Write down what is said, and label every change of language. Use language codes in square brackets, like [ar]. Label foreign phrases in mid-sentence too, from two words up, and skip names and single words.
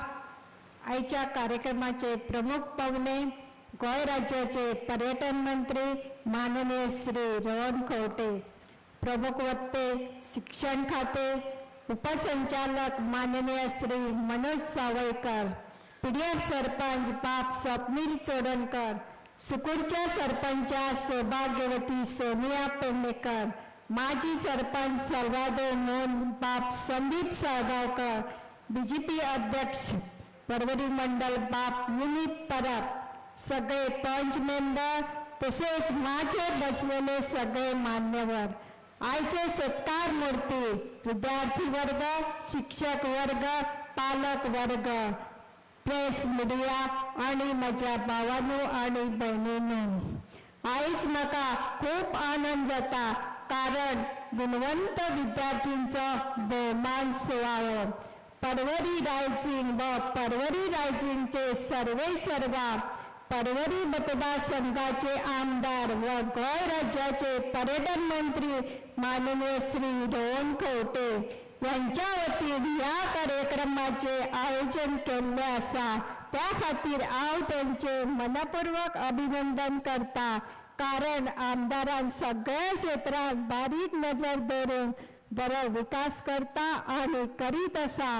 [kok] आजच्या कार्यक्रमाचे प्रमुख पाहुणे गोय राज्याचे पर्यटन मंत्री माननीय श्री रोहन खंवटे, प्रमुख वक्ते शिक्षण खाते उपसंचालक माननीय श्री मनोज सावयकर, पीडीएफ सरपंच बाप स्वप्नील चोडणकर, सुकूरच्या सरपंचा सौभाग्यवती सोनिया पेडणेकर, माजी सरपंच सर्वादो मोहन बाप संदीप साळगावकर, बीजेपी अध्यक्ष परवरी मंडल बाप विनीत परब, सगळे पंच मेंबर तसेच माझे बसलेले सगळे मान्यवर, आयचे सत्कार मूर्ती, विद्यार्थी वर्ग, शिक्षक वर्ग, पालक वर्ग, [en] press media [kok] आणि माझ्या भावांनो आणि बहिणींनो, आईच म्हाका खूप आनंद जाता कारण गुणवंत विद्यार्थ्यांचो भोवमान सुवाळो परवरी रायझिंग व परवरी रायझिंगचे सर्वा परवरी मतदारसंघाचे आमदार व गोय राज्याचे पर्यटन मंत्री माननीय श्री रोहन खंवटे यांच्या वतीन या कार्यक्रमाचे आयोजन केले आसा त्या खातीर हांव त्यांचे मनपूर्वक अभिनंदन करता कारण आमदारान सगळ्या क्षेत्रात बारीक नजर दवरून बरो विकास करता आणि करीत आसा.